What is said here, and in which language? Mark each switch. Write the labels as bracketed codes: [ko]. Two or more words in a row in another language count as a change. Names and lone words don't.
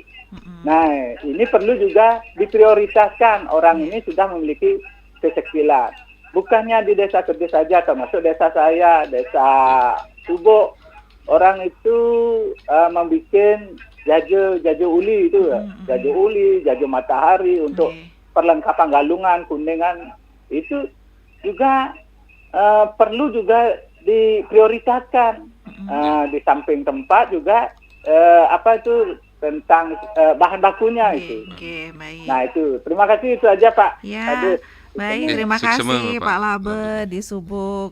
[id] Nah, ini perlu juga diprioritaskan. Orang ini sudah memiliki kesekilan. Bukannya di desa Kedis saja, termasuk desa saya, desa Subo, orang itu membuat jajo uli itu ya, jajo uli, jajo matahari untuk perlengkapan galungan, kuningan itu juga perlu juga diprioritaskan. Di samping tempat juga tentang bahan bakunya itu. Nah itu, terima kasih, itu aja Pak. Ya. Baik, terima kasih Pak Labe di Subuk.